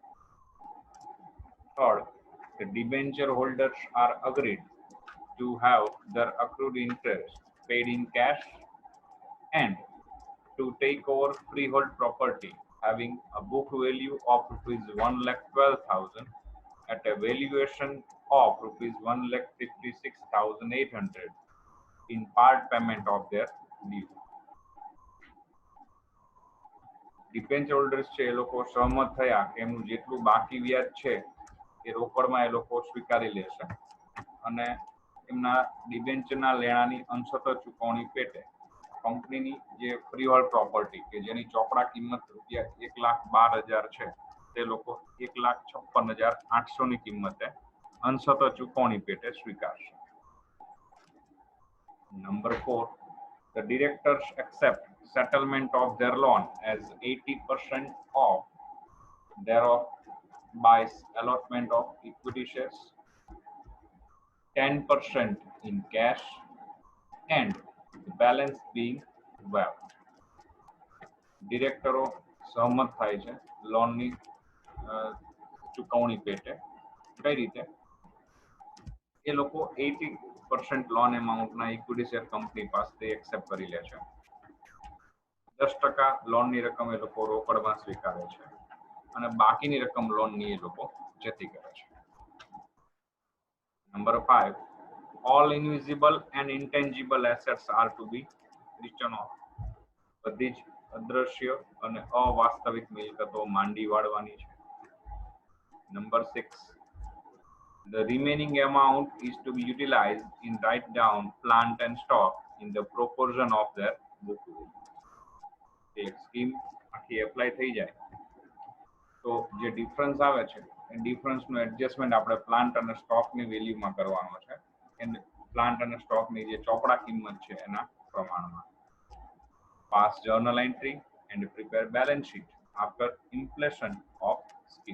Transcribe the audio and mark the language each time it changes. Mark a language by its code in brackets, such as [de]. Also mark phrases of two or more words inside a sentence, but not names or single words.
[en] Third, the debenture holders are agreed to have their accrued interest paid in cash and to take over freehold property having a book value of ₹1,12,000 at a valuation of ₹1,56,800 in part payment of their due. debenture holders [gu] છે એ લોકો સહમત થયા કે એમનું જેટલું બાકી વ્યાજ છે એ રોકડમાં એ લોકો સ્વીકારી લેશે અને એમના ડિબેન્ચરના લેણાની અંશત ચૂકવણી પેટે કંપનીની જે [en] freehold property [gu] કે જેની ચોપડા કિંમત ₹1,12,000 છે તે લોકો ₹1,56,800 ની કિંમતે અંશત ચૂકવણી પેટે સ્વીકારશે. [en] Number 4, the directors accept settlement of their loan as 80% of thereof by allotment of equity shares, 10% in cash, and the balance being waived. [gu] ડિરેક્ટરો સહમત થાય છે લોનની ચૂકવણી પેટે. કઈ રીતે? એ લોકો 80% લોન એમાઉન્ટના [en] equity share [gu] કંપની પાસે એક્સેપ્ટ કરી લે છે. 10% લોનની રકમ એ લોકો રોકડમાં સ્વીકારે છે અને બાકીની રકમ લોનની એ લોકો જતી કરે છે. [en] Number 5, all invisible and intangible assets are to be written off. [gu] બધી જ અદ્રશ્ય અને અવાસ્તવિક મિલકતો માંડી વાળવાની છે. [en] Number 6, the remaining amount is to be utilized in write down plant and stock in the proportion of their book value. [gu] એક સ્કીમ આખી એપ્લાય થઈ જાય તો જે ડિફરન્સ આવે છે એ ડિફરન્સનું એડજસ્ટમેન્ટ આપણે પ્લાન્ટ અને સ્ટોકની વેલ્યુમાં કરવાનો છે. પ્લાન્ટ અને સ્ટોકની જે ચોપડા કિંમત છે એના પ્રમાણમાં. [en] pass journal entry and prepare balance sheet after implementation of scheme.